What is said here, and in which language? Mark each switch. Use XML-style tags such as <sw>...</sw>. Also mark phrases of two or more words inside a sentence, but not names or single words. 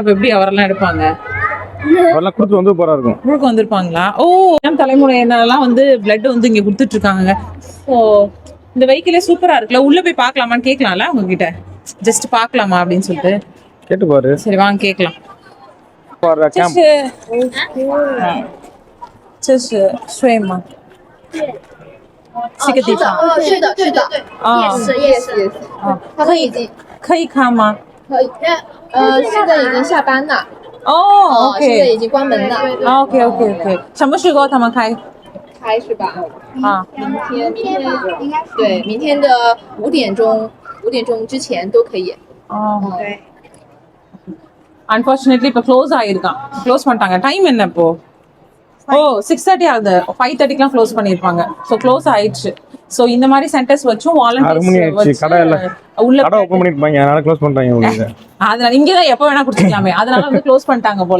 <ta>அப்ப எப்படி அவரெல்லாம் எடுப்பாங்க? அவரெல்லாம் கொடுத்து வந்து போறா இருக்கும். குடுக்க வந்திருப்பாங்களா? ஓ தலைமுறையினரெல்லாம் வந்து பிளட் வந்து இங்க கொடுத்துட்டு இருக்காங்க. ஓ இந்த வெஹிக்கிளே சூப்பரா இருக்குல்ல. உள்ள போய் பார்க்கலாமான்னு கேட்கலாம்ல உங்ககிட்ட. ஜஸ்ட் பார்க்கலாமா அப்படின்னு சொல்லிட்டு கேட்டு பாரு. சரி வாங்க கேட்கலாம்.</ta> <zh>可以看吗？现在已经下班了。哦，OK，现在已经关门了。 OK，什么时候他们开？开是吧？啊，明天的5点钟之前都可以。</zh> <ta>哦，அன்பார்ச்சுனேட்லி இப்போ க்ளோஸ் ஆயிருக்கான். க்ளோஸ் பண்ணிட்டாங்க. டைம் என்ன இப்போ? ஓ 6:30 ஆகுது. 5:30க்குலாம் க்ளோஸ் பண்ணிருப்பாங்க.</ta> <en>so close</en> <ta>ஆயிடுச்சு. ஸோ இந்த மாதிரி சென்டர்ஸ் வச்சும் வாலண்டியர்ஸ் உள்ள கடை ஓபன் பண்ணிருப்பாங்க. அதனால க்ளோஸ் பண்ணிட்டாங்க. அதனால இங்கே தான் எப்போ வேணா குடிச்சிக்கலாமே, அதனால வந்து க்ளோஸ் பண்ணிட்டாங்க போல.</ta>